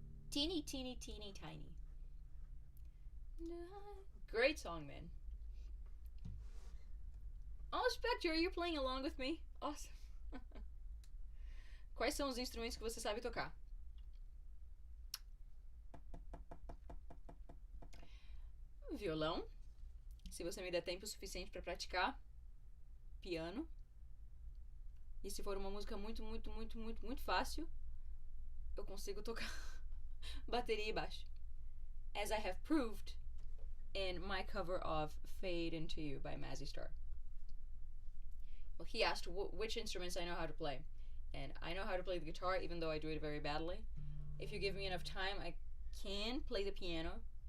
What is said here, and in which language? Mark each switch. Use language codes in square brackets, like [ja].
[en] Teeny, teeny, teeny, tiny. Great song, man. Oh, Spectre, you're playing along with me? Awesome. [pt] Quais são os instrumentos que você sabe tocar? Violão, se você me der tempo suficiente pra praticar. Piano. E se for uma música muito, muito, muito, muito, muito fácil, eu consigo tocar bateria e baixo. [en] As I have proved in my cover of Fade Into You by Mazzy Star. Well, he asked which instruments I know how to play. And I know how to play the guitar, even though I do it very badly. If you give me enough time, I can play the piano.